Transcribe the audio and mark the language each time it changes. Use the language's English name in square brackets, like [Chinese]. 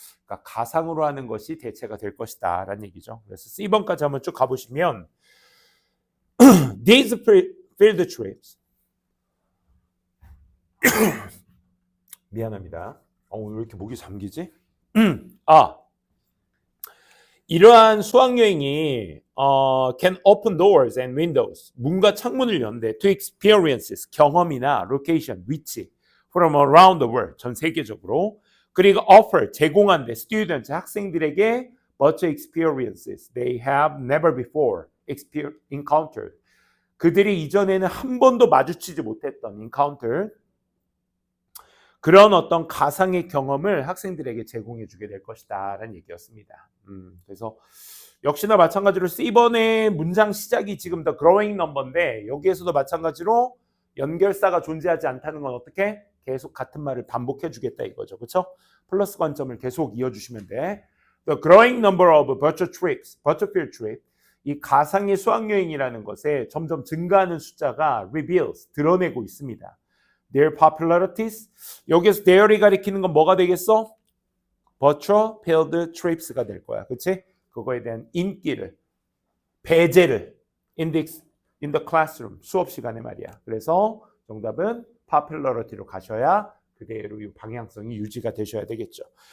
[Korean] 그러니까 가상으로 하는 것이 대체가 될 것이다 라는 얘기죠. 그래서 C번까지 한번 쭉 가보시면 [English] These field trips [Korean] 미안합니다. 왜 이렇게 목이 잠기지? 이러한 수학여행이 [English] can open doors and windows, [Korean] 문과 창문을 연대 [English] to experiences, 경험이나 location, 위치 from around the world, [Korean] 전 세계적으로. 그리고 offer, 제공한대 students, 학생들에게 [English] virtual experiences they have never before encountered, [Korean] 그들이 이전에는 한 번도 마주치지 못했던 encounter, 그런 어떤 가상의 경험을 학생들에게 제공해 주게 될 것이다 라는 얘기였습니다. 그래서 역시나 마찬가지로 C번의 문장 시작이 지금 [English] the growing number [Korean] 인데 여기에서도 마찬가지로 연결사가 존재하지 않다는 건 어떻게? 계속 같은 말을 반복해 주겠다 이거죠. 그렇죠? 플러스 관점을 계속 이어주시면 돼. [English] The growing number of virtual trips, virtual field trip, [Korean] 이 가상의 수학여행이라는 것에 점점 증가하는 숫자가 [English] reveals, [Korean] 드러내고 있습니다. Their popularities, 여기서 their이 가리키는 건 뭐가 되겠어? virtual field trips가 될 거야. 그렇지? 그거에 대한 인기를, 배제를 [English] in the classroom, [Korean] 수업 시간에 말이야. 그래서 정답은 popularity로 가셔야 그대로 이 방향성이 유지가 되셔야 되겠죠.